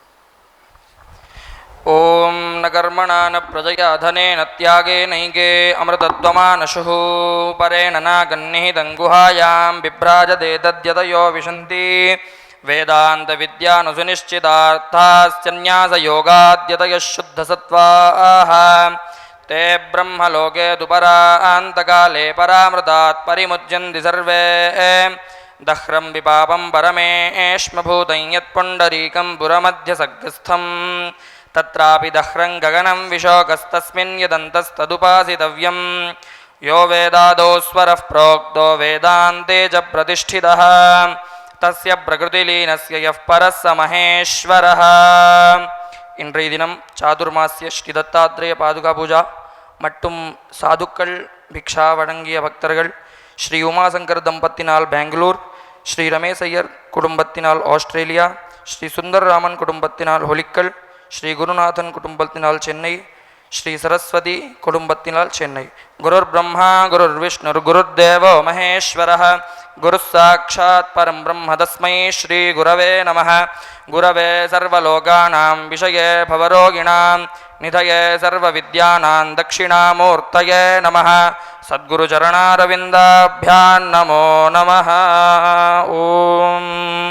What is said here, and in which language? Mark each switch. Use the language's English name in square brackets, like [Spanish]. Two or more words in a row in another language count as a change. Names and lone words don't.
[Sanskrit] ओम् न कर्मणा न प्रजया धनेन त्यागेनैके अमृतत्वमानशुः परेण नाकन्निहितं गुहायां बिभ्राजते तद्यतयो विशन्ति वेदान्त विज्ञानसुनिश्चितार्थास्संन्यासयोगाद्यतयः शुद्धसत्त्वाः ते ब्रह्मलोके दुपरान्तकाले परामृतात् परिमुच्यन्ति सर्वे दह्रं विपापं परमेष्मभूतं यत्पुण्डरीकं पुरमध्यसग्रस्थं तत्रापि दह्रं गगनं विशोकस्तस्मिन् यदन्तस्तदुपासितव्यं यो वेदादौ स्वरः प्रोक्तो वेदान्ते च प्रतिष्ठितः तस्य प्रकृतिलीनस्य यः परः स महेश्वरः. [Tamil] இன்றைய தினம் சாதுர்மாசிய ஸ்ரீ தத்தாத்ரேய பாதுகா பூஜா மற்றும் சாதுக்கள் பிக்ஷா வழங்கிய பக்தர்கள் ஸ்ரீ உமாசங்கர் தம்பத்தினால் பெங்களூர், ஸ்ரீ ரமேஷ் ஐயர் குடும்பத்தினால் ஆஸ்திரேலியா, ஸ்ரீ சுந்தர்ராமன் குடும்பத்தினால் ஹொலிக்கல், ஸ்ரீ குருநாதன் குடும்பத்தினால் சென்னை, ஸ்ரீ சரஸ்வதி குடும்பத்தினால் சென்னை. [Sanskrit] गुरुर् ब्रह्मा गुरुर् विष्णुर् गुरुर्देवो महेश्वरः गुरुः साक्षात् परं ब्रह्म तस्मै श्री गुरवे नमः. गुरवे सर्वलोकानां भिषजे भवरोगिणाम् निधये सर्वविद्यानां दक्षिणामूर्तये नमः. सद्गुरु चरणारविन्दाभ्यां नमो नमः. ஓம்